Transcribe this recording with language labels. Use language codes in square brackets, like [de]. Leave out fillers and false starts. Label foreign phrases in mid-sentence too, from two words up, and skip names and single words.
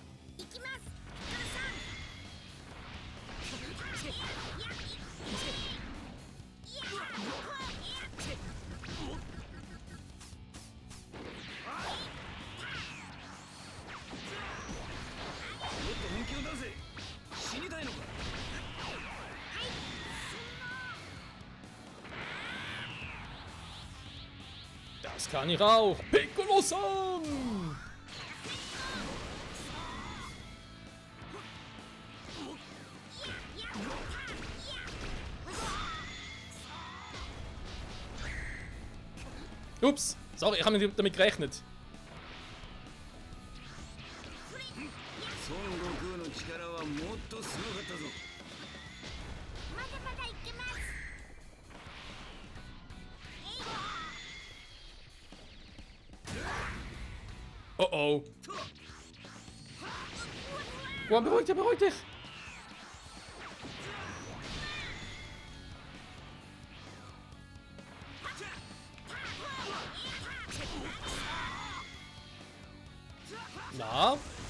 [ja] 行きます、ピッコロもっと本気を出せ。死にたいのか？ [de] Das kann ich auch. [ja] Piccolo-san! [de] Ups, sorry, ich habe nicht damit gerechnet. [ja] 孫悟空の力はもっとすごかったぞ。まだまだいけます。 Oh oh. [de] Gohan, beruhig dich, beruhig dich! Na?